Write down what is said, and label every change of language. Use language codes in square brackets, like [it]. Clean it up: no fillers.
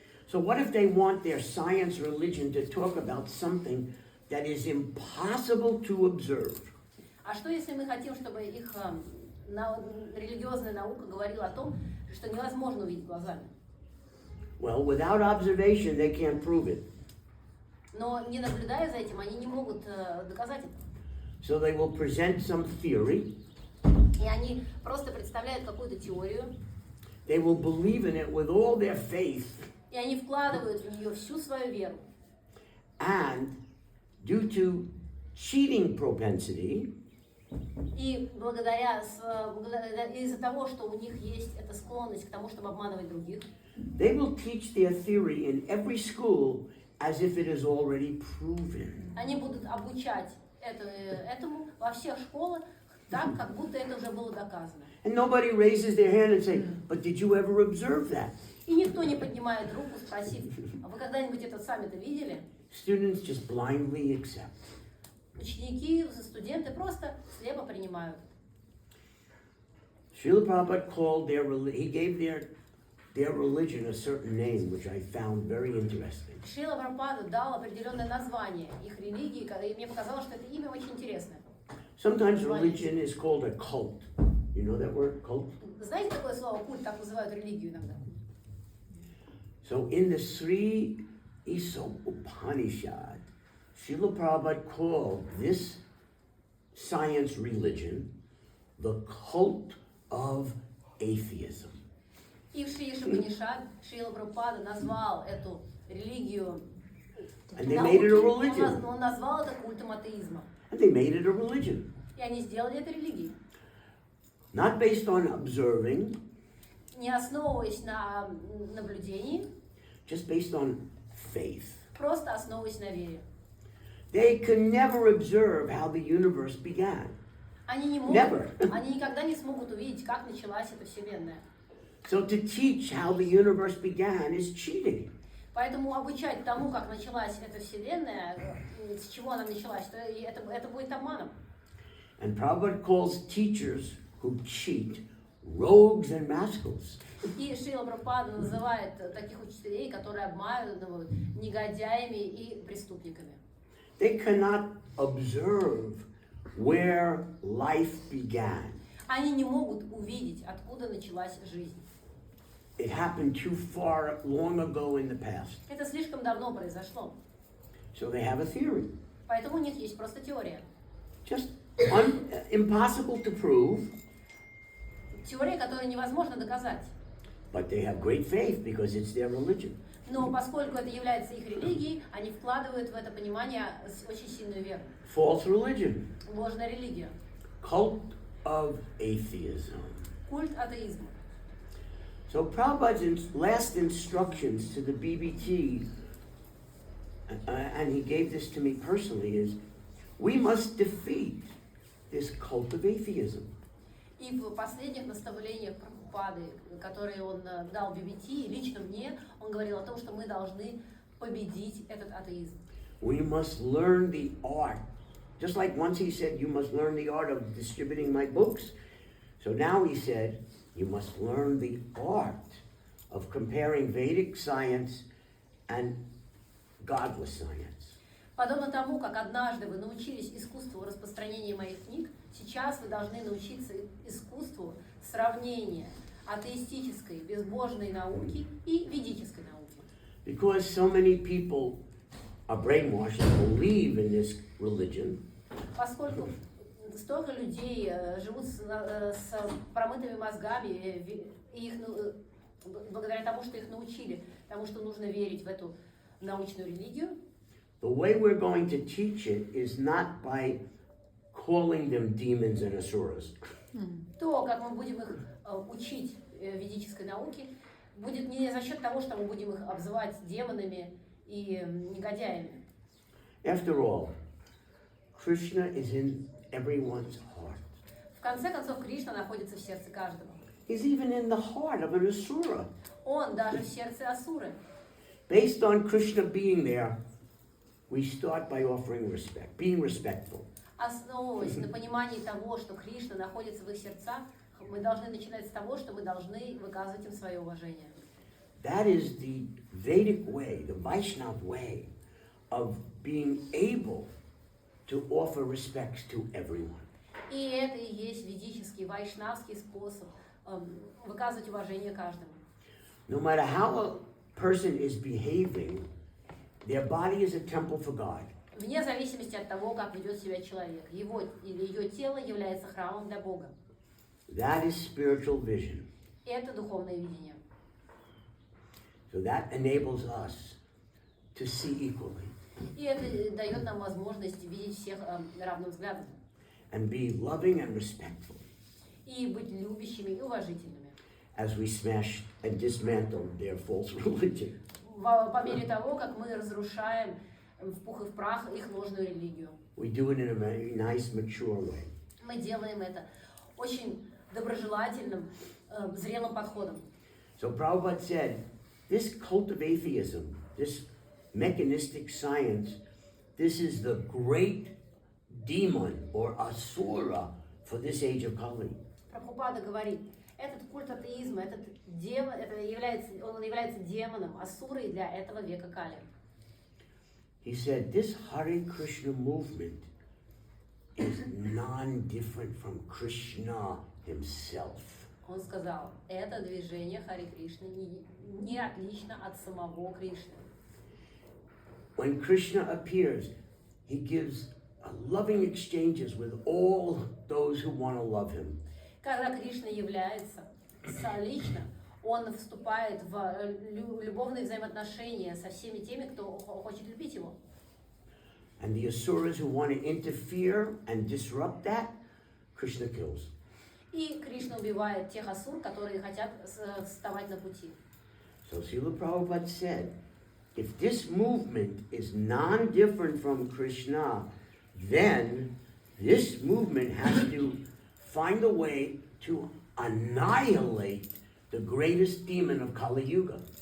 [en] So what if they want their science religion to talk about something that is impossible to observe? [ru] А что если мы хотим, чтобы их религиозная наука говорила о том, что невозможно увидеть глазами? [en] Well, without observation, they can't prove it. [ru] Но не наблюдая за этим, они не могут доказать это. [en] So they will present some theory. [ru] И они просто представляют какую-то теорию. [en] They will believe in it with all their faith. [ru] И они вкладывают в нее всю свою веру. [en] And due to cheating propensity, [ru] И из-за того, что у них есть эта склонность к тому, чтобы обманывать других, [en] they will teach their theory in every school as if it is already proven. [ru] они будут обучать этому во всех школах так, как будто это уже было доказано. [en] And nobody raises their hand and say, but did you ever observe that? [ru] И никто не поднимает руку, спросив, а вы когда-нибудь это сами-то видели? [en] Students just blindly accept. [ru] Ученики, студенты просто слепо принимают. [en] Srila Prabhupada called he gave their religion a certain name, which I found very interesting. [ru] Шрила Прабхупада дал определенное название их религии, и мне показалось, что это имя очень интересное. [en] Sometimes religion is called a cult. You know that word, cult? [ru] Знаете такое слово культ, так называют религию иногда? [en] So in the Sri Isop Upanishad, Srila Prabhupada called this science religion the cult of atheism. [ru] И в Шри Ишупанишад Шрила Прабхупада назвал эту религию [en] And they made it a [ru] науки, [en] religion. [ru] он назвал это культом атеизма. [en] And they made it a religion. [ru] И они сделали это религией. [en] Not based on observing, [ru] Не основываясь на наблюдении, [en] just based on faith. [ru] просто основываясь на вере. [en] They can never observe how the universe began. [ru] Они не могут, [en] Never. [ru] они никогда не смогут увидеть, как началась эта вселенная. [en] So to teach how the universe began is cheating. [ru] Поэтому обучать тому, как началась эта вселенная, с чего она началась, то это будет обманом. [en] And Prabhupada calls teachers who cheat rogues and rascals. [ru] И Шрила Прабхупада называет таких учителей, которые обманывают, негодяями и преступниками. [en] They cannot observe where life began. [ru] Они не могут увидеть, откуда началась жизнь. [en] It happened too far long ago in the past. [ru] Это слишком давно произошло. [en] So they have a theory. [ru] Поэтому у них есть просто теория. [en] Just impossible to prove, [ru] Теория, которую невозможно доказать. [en] but they have great faith because it's their religion. [ru] Но поскольку это является их религией, они вкладывают в это понимание очень сильную веру. [en] False religion. [ru] Ложная религия. [en] Cult of atheism. [ru] Культ атеизма. [en] So Prabhupada's last instructions to the BBT, and he gave this to me personally, is we must defeat this cult of atheism. [ru] И в последних наставлениях Прабхупады, которые он дал BBT, лично мне, он говорил о том, что мы должны победить этот атеизм. [en] We must learn the art. Just like once he said, you must learn the art of distributing my books. So now he said, you must learn the art of comparing Vedic science and godless science. [ru] Подобно тому, как однажды вы научились искусству распространения моих книг, сейчас вы должны научиться искусству сравнения атеистической, безбожной науки и ведической науки. [en] Because so many people are brainwashed and believe in this religion, [ru] Поскольку столько людей живут с промытыми мозгами, и их, благодаря тому, что их научили, тому, что нужно верить в эту научную религию, [en] the way we're going to teach it is not by calling them demons and asuras. [ru] то, как мы будем их учить ведической науке, будет не за счет того, что мы будем их обзывать демонами и негодяями. [en] After all, Krishna is in everyone's heart. [ru] В конце концов, Кришна находится в сердце каждого. [en] He's even in the heart of an asura. [ru] Он даже в сердце асуры. [en] Based on Krishna being there, we start by offering respect, being respectful. [ru] Основываясь на понимании того, что Кришна находится в их сердцах, мы должны начинать с того, что мы должны выказывать им свое уважение. [en] That is the Vedic way, the Vaishnava way of being able to offer respects to everyone. [ru] И это и есть ведический, вайшнавский способ выказывать уважение каждому. [en] No matter how a person is behaving, their body is a temple for God. [ru] Вне зависимости от того, как ведет себя человек, его или ее тело является храмом для Бога. [en] That is spiritual vision. [ru] Это духовное видение. [en] So that enables us to see equally [ru] И это дает нам возможность видеть всех равным взглядом. [en] and be loving and respectful [ru] И быть любящими и уважительными. [en] as we smash and dismantle their false religion. [ru] По мере того, как мы разрушаем в пух и в прах их ложную религию. [en] We do it in a very nice, mature way. [ru] Мы делаем это очень доброжелательным, зрелым подходом. [en] So Prabhupada said, this cult of atheism, this mechanistic science, this is the great demon or asura for this age of Kali. [ru] Прабхупада говорит, этот культ атеизма, он является демоном, асурой для этого века Кали. [en] He said, this Hare Krishna movement is non-different from Krishna himself. [ru] Он сказал, это движение Харе Кришны не отлично от самого Кришны. [en] When Krishna appears, he gives loving exchanges with all those who want to love him. [ru] Когда Кришна является лично, он вступает в любовные взаимоотношения со всеми теми, кто хочет любить его. [en] And the asuras who want to interfere and disrupt that, Krishna kills. [ru] И Кришна убивает тех асур, которые хотят вставать на пути. [en] So Srila Prabhupada said, if this movement is non-different from Krishna, then this movement has to find a way to annihilate the greatest demon of Kali Yuga.